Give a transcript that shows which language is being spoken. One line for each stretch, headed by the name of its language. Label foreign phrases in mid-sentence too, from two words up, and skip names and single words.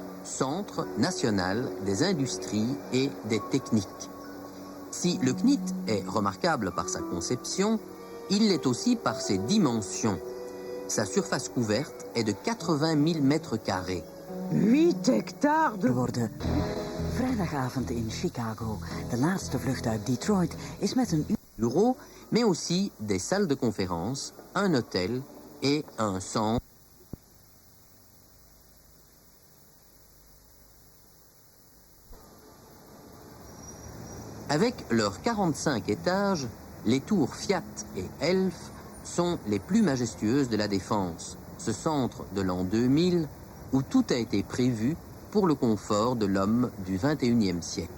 French: Centre national des industries et des techniques. Si le CNIT est remarquable par sa conception, il l'est aussi par ses dimensions. Sa surface couverte est de 80 000 mètres carrés. 8 hectares de...
Dutch: Worden. Vrijdagavond in Chicago. De laatste vlucht uit Detroit is met een
French: Bureaux, mais aussi des salles de conférence, un hôtel et un centre. Avec leurs 45 étages, les tours Fiat et Elf sont les plus majestueuses de la Défense, ce centre de l'an 2000 où tout a été prévu pour le confort de l'homme du XXIe siècle.